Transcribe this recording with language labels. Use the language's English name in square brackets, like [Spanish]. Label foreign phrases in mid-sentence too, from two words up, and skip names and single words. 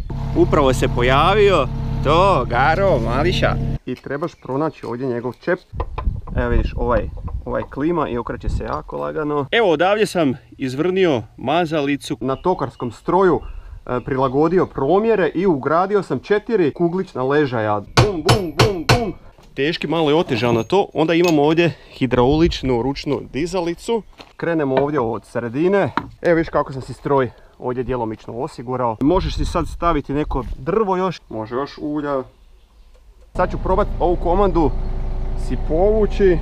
[Croatian] Upravo se pojavio to Garo Mališa. I trebaš pronaći ovdje njegov čep. Evo vidiš, ovaj klima i okreće se jako lagano. Evo odavdje sam izvrnio mazalicu. Na tokarskom stroju prilagodio promjere i ugradio sam 4 kuglična ležaja. Bum, bum, bum, bum. Teški, malo je otežano to. Onda imamo ovdje hidrauličnu ručnu dizalicu. Krenemo ovdje od sredine. Evo vidiš kako sam si stroj ovdje djelomično osigurao. Možeš si sad staviti neko drvo još. Može još ulja. Sad ću probati ovu komandu si povući.